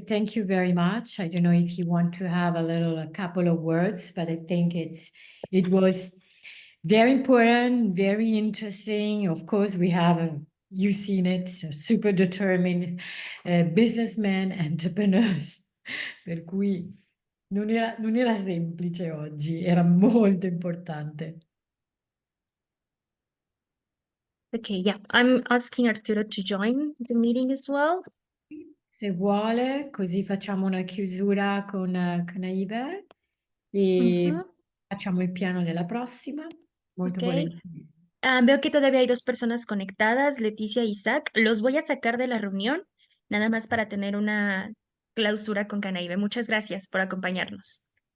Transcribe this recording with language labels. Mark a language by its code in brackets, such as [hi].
[en] Thank you very much. I don't know if you want to have a couple of words, but I think it was very important, very interesting. Of course, we have, you've seen it, super determined businessmen, entrepreneurs. [it] Per cui non era semplice oggi, era molto importante. [en] Okay, yeah, I'm asking Arturo to join the meeting as well. [it] Se vuole, così facciamo una chiusura con Canaibe e Ujú, facciamo il piano della prossima. Molto ok. volentieri. [es] Veo que todavía hay dos personas conectadas, Leticia y Isaac. Los voy a sacar de la reunión, nada más para tener una clausura con Canaibe. Muchas gracias por acompañarnos.